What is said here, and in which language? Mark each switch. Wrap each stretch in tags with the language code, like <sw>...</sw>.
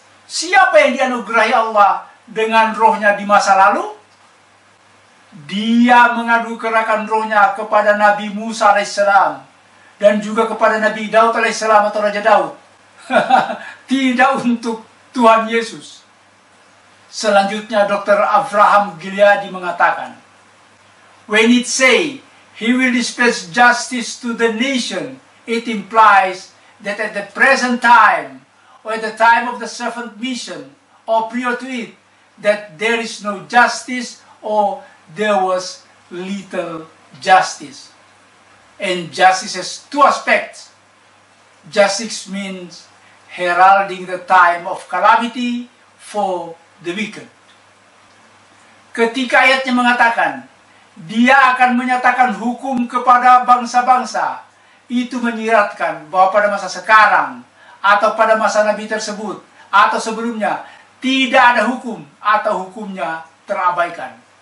<id>Siapa yang dianugerahi Allah dengan rohnya di masa lalu? Dia menganugerahkan rohnya kepada Nabi Musa alaihissalam dan juga kepada Nabi Daud alaihissalam atau Raja Daud. Tidak untuk Tuhan Yesus. Selanjutnya Dr.</id> <en>Avraham Gileadi</en> <id>mengatakan,</id> <en>when it say he will dispense justice to the nation, it implies that at the present time or at the time of the servant mission or prior to it, that there is no justice or there was little justice. And justice has two aspects. Justice means heralding the time of calamity for the wicked.</en> <id>Ketika ayatnya mengatakan, dia akan menyatakan hukum kepada bangsa-bangsa, itu menyiratkan bahwa pada masa sekarang, atau pada masa Nabi tersebut, atau sebelumnya, tidak ada hukum, atau hukumnya terabaikan.</id>